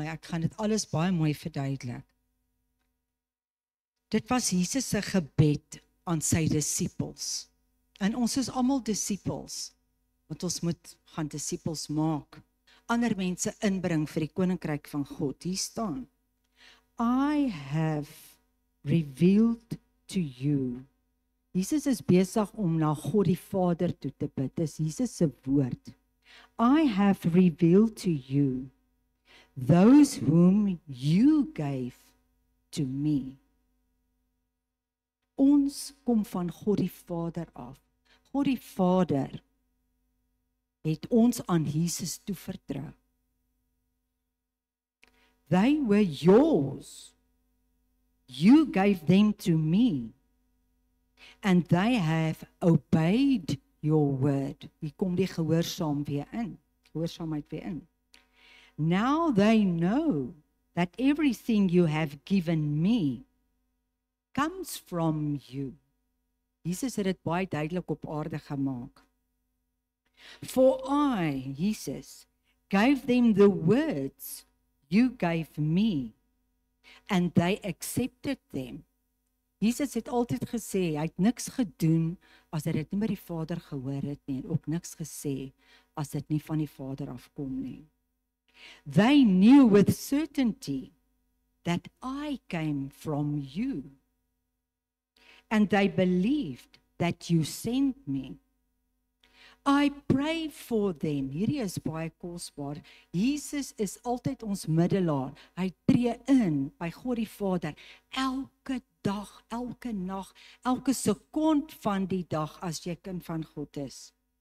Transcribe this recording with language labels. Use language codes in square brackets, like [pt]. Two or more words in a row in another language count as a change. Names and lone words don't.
[af] Ek gaan dit alles baie mooi verduidelik. Dit was Jesus se gebed aan sy disippels. En ons is almal disippels, want ons moet gaan disippels maak. Ander mense inbring vir die koninkryk van God. Hier staan: [en] I have revealed to you. [af] Jesus is besig om na God die Vader toe te bid. Dis Jesus se woord. [en] I have revealed to you those whom you gave to me. [af] Ons kom van God die Vader af. God die Vader het ons aan Jesus toevertrou. [en] They were yours. You gave them to me, and they have obeyed your word. [af] Hier kom die gehoorsaam weer in. Gehoorsaamheid weer in. [en] Now they know that everything you have given me comes from you. [af] Jesus het dit baie duidelik op aarde gemaak. [en] For I, Jesus, gave them the words you gave me, and they accepted them. [af] Jesus het altyd gesê, hy het niks gedoen as hy dit nie by die Vader gehoor het nie, en ook niks gesê as dit nie van die Vader afkom nie. [en] They knew with certainty that I came from you, and they believed that you sent me. I pray for them. [af] Hierdie is baie kosbaar. Jesus is altyd ons middelaar. Hy tree in by God die Vader elke dag, elke nag, elke sekond van die dag as jy kind van God is.